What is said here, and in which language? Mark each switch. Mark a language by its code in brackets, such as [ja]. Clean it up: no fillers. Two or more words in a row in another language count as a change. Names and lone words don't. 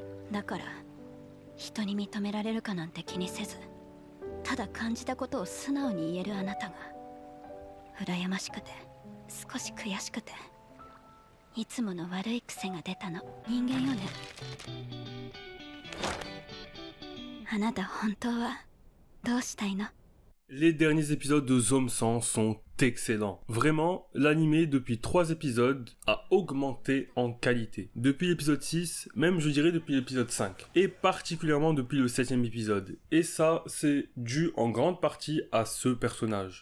[ja] だから人に認められるかなんて気にせず、ただ感じたことを素直に言えるあなたが羨ましくて少し悔しくて、いつもの悪い癖が出たの。人間よね。あなた本当はどうしたいの？ [fr] Les derniers épisodes de Zome 100 sont excellents. Vraiment, l'anime depuis 3 épisodes a augmenté en qualité. Depuis l'épisode 6, même je dirais depuis l'épisode 5. Et particulièrement depuis le 7e épisode. Et ça, c'est dû en grande partie à ce personnage.